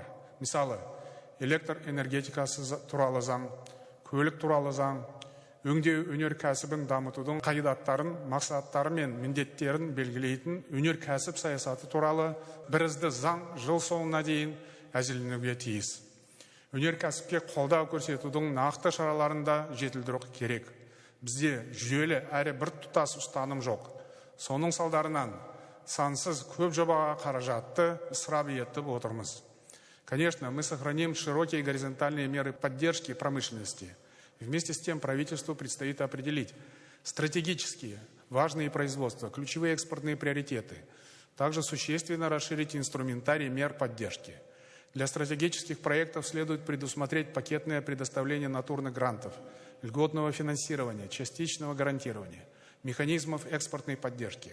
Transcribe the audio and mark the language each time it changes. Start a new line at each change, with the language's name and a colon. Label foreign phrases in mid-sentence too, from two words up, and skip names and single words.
Kazakh: Мысалы, электр энергетикасы туралы заң, көлік туралы заң, өңдеу өнеркәсібін дамытудың қағидаттарын, мақсаттары мен міндеттерін белгілейтін өнеркәсіп саясаты туралы бірізді заң жыл соңына дейін әзірленуге тиіс. Өнеркәсіпке қолдау көрсетудің нақты шараларында жетілдіру керек. Бізде жүйелі әрі бір тұтас ұстаным жоқ. Соның салдарынан сансыз көп жобаға қаражатты ысырап етіп отырмыз.
Russian: Конечно, мы сохраним широкие горизонтальные меры поддержки промышленности. Вместе с тем правительству предстоит определить стратегические, важные производства, ключевые экспортные приоритеты. Также существенно расширить инструментарий мер поддержки. Для стратегических проектов следует предусмотреть пакетное предоставление натурных грантов, льготного финансирования, частичного гарантирования, механизмов экспортной поддержки.